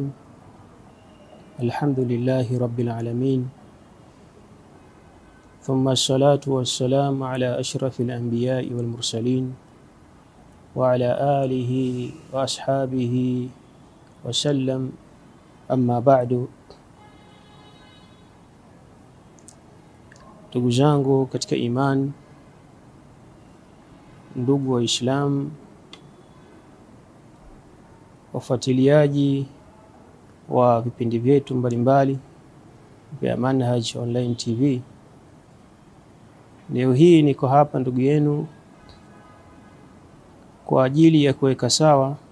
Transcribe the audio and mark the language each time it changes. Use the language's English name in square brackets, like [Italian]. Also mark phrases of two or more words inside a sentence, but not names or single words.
[Arabic] الحمد لله رب العالمين، ثم الصلاة والسلام على أشرف الأنبياء والمرسلين وعلى آله وأصحابه وسلم. أما بعد. [Swahili] Ndugu zangu katika imani, ndugu wa Islam, wafuatiliaji wa vipindi vyetu mbalimbali vya Manhaj Online TV, leo hii niko hapa ndugu yenu kwa ajili ya kuweka sawa